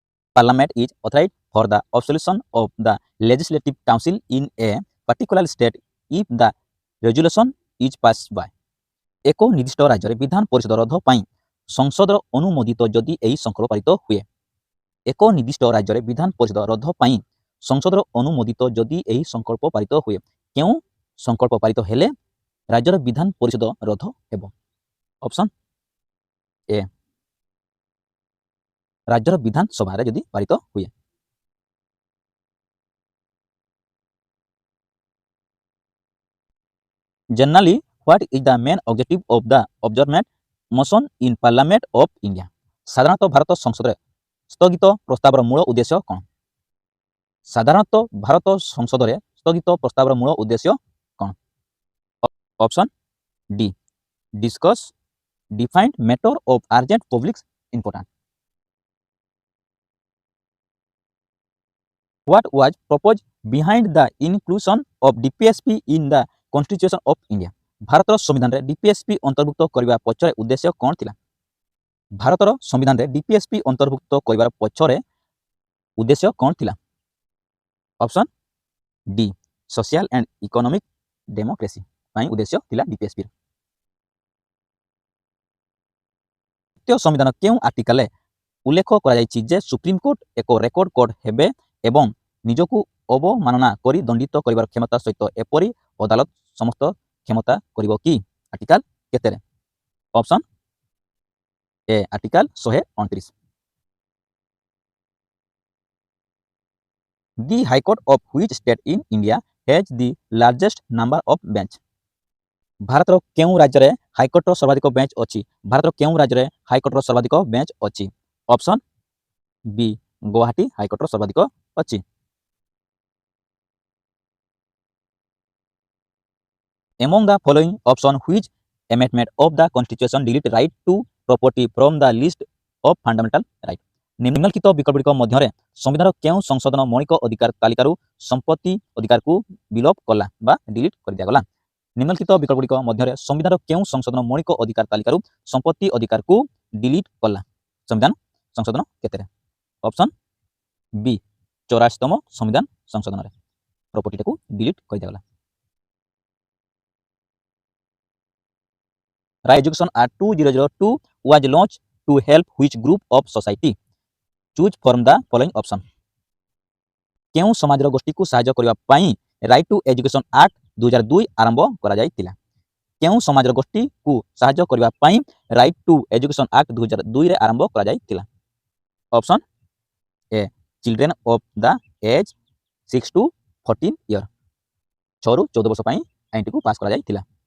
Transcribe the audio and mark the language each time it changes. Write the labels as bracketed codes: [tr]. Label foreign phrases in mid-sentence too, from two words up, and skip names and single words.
[en] Parliament is authorized for the absolution of the legislative council in a particular state if the resolution is passed by. [or] ଏକ ନିର୍ଦ୍ଦିଷ୍ଟ ରାଜ୍ୟରେ ବିଧାନ ପରିଷଦ ରୋଧ ପାଇଁ ସଂସଦର ଅନୁମୋଦିତ ଯଦି ଏହି ସଂକଳ୍ପ ପାରିତ ହୁଏ। ଏକ ନିର୍ଦ୍ଦିଷ୍ଟ ରାଜ୍ୟରେ ବିଧାନ ପରିଷଦ ରୋଧ ପାଇଁ ସଂସଦର ଅନୁମୋଦିତ ଯଦି ଏହି ସଂକଳ୍ପ ପାରିତ ହୁଏ। କେଉଁ ସଂକଳ୍ପ ପାରିତ ହେଲେ ରାଜ୍ୟର ବିଧାନ ପରିଷଦ ରୋଧ ହେବ? [en] option A [or] ରାଜ୍ୟର ବିଧାନସଭାରେ ଯଦି ପାରିତ ହୁଏ। [en] Generally, what is the main objective of the adjournment motion in Parliament of India? [or] ସାଧାରଣତଃ ଭାରତ ସଂସଦରେ ସ୍ଥଗିତ ପ୍ରସ୍ତାବର ମୂଳ ଉଦ୍ଦେଶ୍ୟ କ'ଣ? ସାଧାରଣତଃ ଭାରତ ସଂସଦରେ ସ୍ଥଗିତ ପ୍ରସ୍ତାବର ମୂଳ ଉଦ୍ଦେଶ୍ୟ କ'ଣ? [en] option D discuss defined matter of urgent public importance. What was proposed behind the inclusion of DPSP in the Constitution of India? [or] ଭାରତର ସମ୍ବିଧାନରେ DPSP ଅନ୍ତର୍ଭୁକ୍ତ କରିବା ପଛରେ ଉଦ୍ଦେଶ୍ୟ କ'ଣ ଥିଲା? ଭାରତର ସମ୍ବିଧାନରେ DPSP ଅନ୍ତର୍ଭୁକ୍ତ କରିବାର ପଛରେ ଉଦ୍ଦେଶ୍ୟ କ'ଣ ଥିଲା? [en] option D social and economic democracy [or] ପାଇଁ ଉଦ୍ଦେଶ୍ୟ ଥିଲା DPSP। ଭାରତୀୟ ସମ୍ବିଧାନ କେଉଁ ଆର୍ଟିକଲରେ ଉଲ୍ଲେଖ କରାଯାଇଛି ଯେ ସୁପ୍ରିମକୋର୍ଟ ଏକ [en] record court [or] ହେବେ ଏବଂ ନିଜକୁ ଅବମାନନା କରି ଦଣ୍ଡିତ କରିବାର କ୍ଷମତା ସହିତ ଏପରି ଅଦାଲତ ସମସ୍ତ କ୍ଷମତା କରିବ କି? ଆର୍ଟିକଲ କେତେରେ? [en] option A article [or] 129। [en] The High Court of which state in India has the largest number of bench? [or] ଭାରତର କେଉଁ ରାଜ୍ୟରେ ହାଇକୋର୍ଟର ସର୍ବାଧିକ ବେଞ୍ଚ ଅଛି? ଭାରତର କେଉଁ ରାଜ୍ୟରେ ହାଇକୋର୍ଟର ସର୍ବାଧିକ ବେଞ୍ଚ ଅଛି? [en] option B [or] ଗୌହାଟୀ ହାଇକୋର୍ଟର ସର୍ବାଧିକ ଅଛି। [en] Among the following option which amendment of the constitution delete right to property from the list of fundamental right? [or] ନିମ୍ନଲିଖିତ ବିକଳ୍ପଗୁଡ଼ିକ ମଧ୍ୟରେ ସମ୍ବିଧାନର କେଉଁ ସଂଶୋଧନ ମୌଳିକ ଅଧିକାର ତାଲିକାରୁ ସମ୍ପତ୍ତି ଅଧିକାରକୁ ବିଲୋପ କଲା ବା ଡିଲିଟ୍ କରିଦିଆଗଲା? ନିମ୍ନଲିଖିତ ବିକଳ୍ପଗୁଡ଼ିକ ମଧ୍ୟରେ ସମ୍ବିଧାନର କେଉଁ ସଂଶୋଧନ ମୌଳିକ ଅଧିକାର ତାଲିକାରୁ ସମ୍ପତ୍ତି ଅଧିକାରକୁ ଡିଲିଟ୍ କଲା? ସମ୍ବିଧାନ ସଂଶୋଧନ କେତେରେ? [en] option B [or] 84ତମ ସମ୍ବିଧାନ ସଂଶୋଧନରେ ପ୍ରପର୍ଟିଟାକୁ ଡିଲିଟ୍ କରିଦିଆଗଲା। [en] Right Education Act 2002 was launched to help which group of society? Choose from the following option. [or] କେଉଁ ସମାଜର ଗୋଷ୍ଠୀକୁ ସାହାଯ୍ୟ କରିବା ପାଇଁ ରାଇଟ୍ ଟୁ ଏଜୁକେସନ୍ ଆକ୍ଟ 2002 ଆରମ୍ଭ କରାଯାଇଥିଲା? କେଉଁ ସମାଜର ଗୋଷ୍ଠୀକୁ ସାହାଯ୍ୟ କରିବା ପାଇଁ ରାଇଟ୍ ଟୁ ଏଜୁକେସନ୍ ଆକ୍ଟ 2002ରେ ଆରମ୍ଭ କରାଯାଇଥିଲା? [en] option A children of the age 6 to 14 year [or] 6ରୁ 14 ବର୍ଷ ପାଇଁ ଆଇନଟିକୁ ପାସ୍ କରାଯାଇଥିଲା।